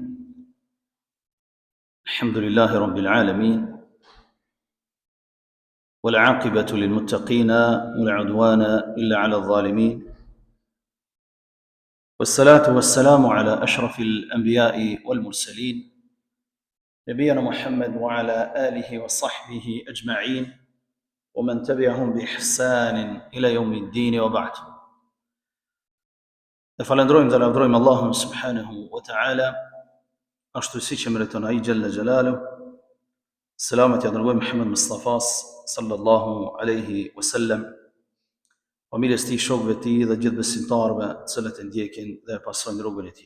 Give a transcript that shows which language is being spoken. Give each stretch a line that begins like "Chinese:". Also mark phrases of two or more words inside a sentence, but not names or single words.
Arabic: الحمد لله رب العالمين، والعاقبة للمتقين ولا عدوان إلا على الظالمين، والصلاة والسلام على أشرف الأنبياء والمرسلين نبينا محمد وعلى آله وصحبه أجمعين ومن تبعهم بإحسان إلى يوم الدين وبعد.
Albanian: Falenderojmë dhe lavdërojmë Allahun
Arabic: سبحانه وتعالى,
Albanian: ashtu si që meriton ai
Arabic: جل جلاله.
Albanian: Selamet ja dërgojmë Muhammed Mustafas
Arabic: صلى الله عليه وسلم,
Albanian: familjes tij, shokëve të tij dhe gjithë besimtarëve të cilët e ndjekin dhe pasojnë rrugën e tij.